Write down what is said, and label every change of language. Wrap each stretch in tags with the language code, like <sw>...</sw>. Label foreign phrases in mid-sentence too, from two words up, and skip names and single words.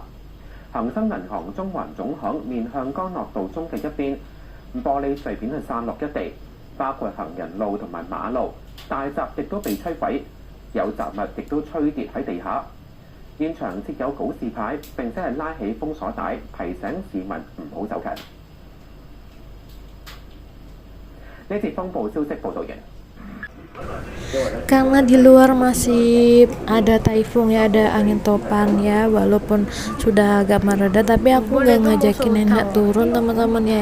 <yue>恒生銀行中環總行面向干諾道中嘅一邊，玻璃碎片係散落一地，包括行人路同埋馬路，大閘亦都被摧毀。有雜物亦都吹跌喺地下，現場設有告示牌，並且係拉起封鎖帶，提醒市民唔好走近。呢節風暴消息報導完。</yue> <id>Karena di luar masih ada taifung ya, ada angin topan ya, walaupun sudah agak mereda, tapi aku nggak ngajakin nenek turun teman-teman ya.</id>